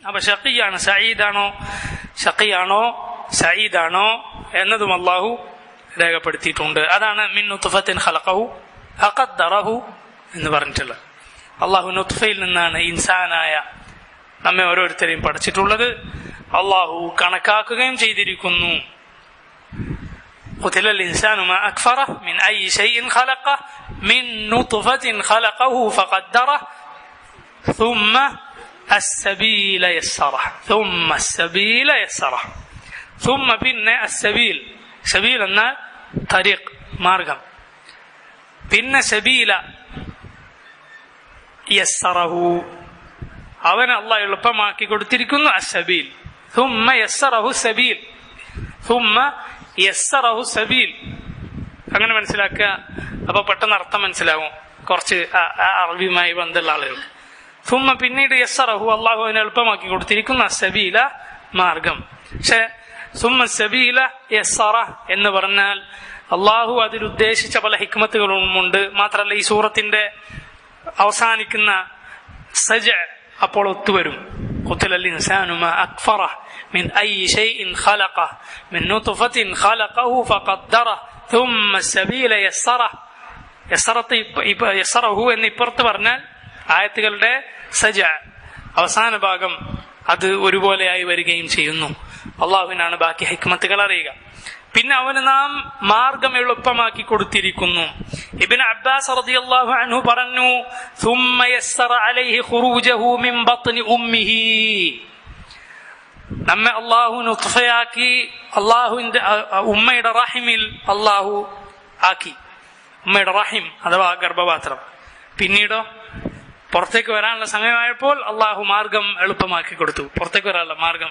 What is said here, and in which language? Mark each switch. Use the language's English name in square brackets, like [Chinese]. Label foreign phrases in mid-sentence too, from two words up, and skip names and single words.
[Malayalam] അപ്പൊ ഷഖിയാണ് സഈദാണോ എന്നതും അള്ളാഹു രേഖപ്പെടുത്തിയിട്ടുണ്ട്. അതാണ് [Arabic] من نطفة خلقه فقدره [Malayalam] എന്ന് പറഞ്ഞിട്ടുള്ളത്. അള്ളാഹു നുത്ഫയിൽ നിന്നാണ് ഇൻസാനായ നമ്മെ ഓരോരുത്തരെയും പഠിച്ചിട്ടുള്ളത്. അള്ളാഹു കണക്കാക്കുകയും ചെയ്തിരിക്കുന്നു. [Arabic] قتل الإنسان ما أكفره من أي شيء خلقه من نطفة خلقه فقدره ثم السبيل يسره ثم പിന്നെ السبيل എന്നാൽ طريق [Malayalam] മാർഗം, പിന്നെ [Arabic] سبيلا يسره [Malayalam] അവന് അള്ളാഹു എളുപ്പമാക്കി കൊടുത്തിരിക്കുന്നു. [Arabic] അസ്സബീൽ ثم يسره السبيل [Malayalam] അങ്ങനെ മനസ്സിലാക്കുക. അപ്പൊ പെട്ടെന്ന് അർത്ഥം മനസ്സിലാവും കുറച്ച് അറബിയുമായി ബന്ധമുള്ള ആളുകൾക്ക്. ثم പിന്നീട് യസ്സറഹു അള്ളാഹു അവന് എളുപ്പമാക്കി കൊടുത്തിരിക്കുന്നു അസ്സബീല മാർഗം. പക്ഷെ [Arabic] ثم السبيل يسره [Malayalam] എന്ന് പറഞ്ഞാൽ അള്ളാഹു അതിലുദ്ദേശിച്ച പല ഹിക്മത്തുകളുമുണ്ട്. മാത്രമല്ല ഈ സൂറത്തിന്റെ അവസാനിക്കുന്ന സജ അപ്പോൾ ഒത്തുവരും. [Arabic] قتل الإنسان ما أكفره من أي شيء خلقه من نطفة خلقه فقدره ثم السبيل يسره [Malayalam] എന്ന് ഇപ്പുറത്ത് പറഞ്ഞാൽ ആയത്തുകളുടെ സജ അവസാന ഭാഗം അത് ഒരുപോലെയായി വരികയും ചെയ്യുന്നു. അള്ളാഹുവിനാണ് ബാക്കി ഹിക്മത്തുകൾ അറിയുക. പിന്നെ അവന് നാം മാർഗം എളുപ്പമാക്കി കൊടുത്തിരിക്കുന്നു. ഇബ്നു അബ്ബാസ് [Arabic] رضي الله عنه [Malayalam] പറഞ്ഞു, [Arabic] ثم يسر عليه خروجه من بطن امه [Malayalam] നമ്മെ അള്ളാഹു നുത്ഫയാക്കി അള്ളാഹുവിന്റെ ഉമ്മയുടെ റഹിമിൽ അള്ളാഹു ആക്കി. ഉമ്മയുടെ റഹിം അഥവാ ഗർഭപാത്രം. പിന്നീടോ പുറത്തേക്ക് വരാനുള്ള സമയമായപ്പോൾ അള്ളാഹു മാർഗം എളുപ്പമാക്കി കൊടുത്തു, പുറത്തേക്ക് വരാനുള്ള മാർഗം.